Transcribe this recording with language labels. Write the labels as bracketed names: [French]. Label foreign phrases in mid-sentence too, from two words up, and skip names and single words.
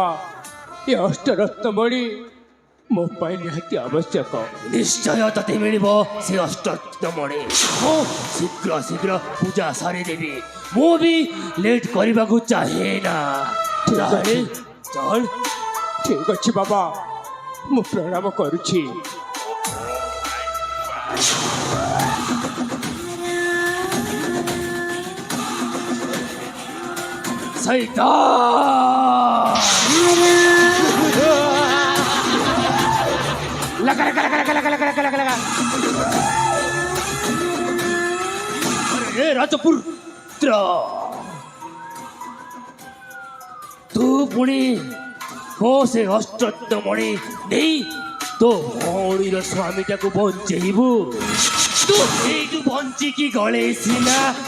[Odia] ଏ ଅଷ୍ଟରତ୍ନମଣି ମୋ ପାଇଁ ନିହାତି ଆବଶ୍ୟକ। ନିଶ୍ଚୟ ତତେ ମିଳିବ ସେ ଅଷ୍ଟରତ୍ନମଣି। ମୁଁ ଶୀଘ୍ର ପୂଜା ସାରିଦେବି। ମୁଁ ବି ଲେଟ୍ କରିବାକୁ ଚାହେଁ ନା। ଚଲ। ଠିକ୍ ଅଛି ବାବା, ମୁଁ ପ୍ରଣାମ କରୁଛି। শৈতান! লাগা। ଆରେ ରାଜପୁତ୍ର, ତୁ ପୁଣି ମୋ ସେ ଅଷ୍ଟରତ୍ନମଣି ନେଇ ତୋ ଭଉଣୀର ସ୍ୱାମୀଟାକୁ ବଞ୍ଚେଇବୁ ତୁ ସେଇଠୁ ବଞ୍ଚିକି ଗଳେଇ ସିନା